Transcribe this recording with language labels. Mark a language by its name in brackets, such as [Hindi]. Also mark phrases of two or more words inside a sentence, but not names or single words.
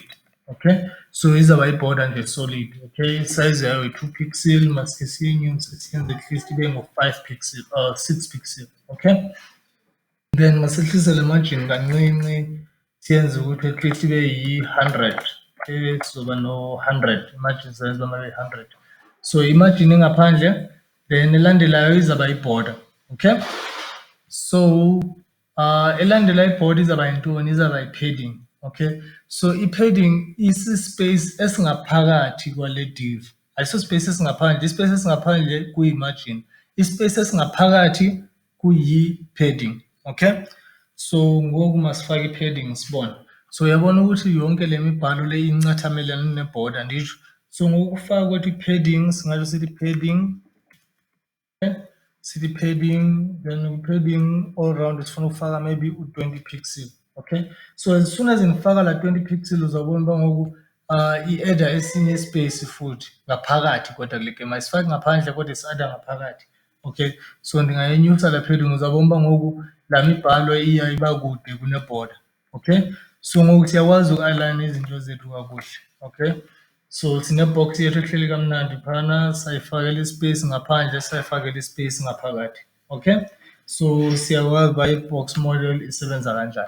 [English] Okay, so [Xhosa] izawuba yi-border nje solid. Okay, isayizi yayo yi-2 pixel, masikhe siyinyuse siyenze [English] at least [Xhosa] ibe ngo-5 pixel, 6 pixel. [English] Okay, then [Xhosa] masehlise le margin kancinci, siyenze ukuthi [English] at least [Xhosa] ibe yi-100. Okay, sizoba no-100 [English] imagine size [Xhosa] uba mabe yi-100. [English] So imagine [Xhosa] engaphandle, then elandelayo izawuba yi-border. [English] Okay, so [Xhosa] elandela i-border izawuba yintoni? Izawuba yi-padding. [English] Okay, so [Xhosa] i-padding isi-space esingaphakathi kwale div, ayisospace esingaphandle. I-space esingaphandle kuyi-margin, i-space esingaphakathi kuyi-padding. [English] Okay, so [Xhosa] ngoku masifake i-padding sibone. So uyabona ukuthi yonke le mibhalo le incathamelene ne-border, nditsho. So ngokufaka kwethu i-padding singatsho sithi padding. Okay, sithi [English] padding, then padding all round [Xhosa] sifuna ukufaka maybe u-20 pixel. [English] Okay, so as soon as [Xhosa] ngifaka la 20 pixel uzobona uba ngoku i-adda esinye space futhi ngaphakathi kodwa kule game ayisifaki ngaphandle kodwa si-adda ngaphakathi. [English] Okay, so [Xhosa] ndingayenyusa la padding uzabona uba ngoku la mibhalo iya iba kude kunebhoda. [English] Okay, so [Xhosa] ngoku siyakwazi uku-align izinto zethu kakuhle. [English] Okay, so [Xhosa] sinebox yethu ehleli kamnandi phana, sayifakela ispace ngaphandle, sayifakela ispace ngaphakathi. [English] Okay, so [Xhosa] siyakwazi uba i- [English] box model [Xhosa] isebenza kanjani.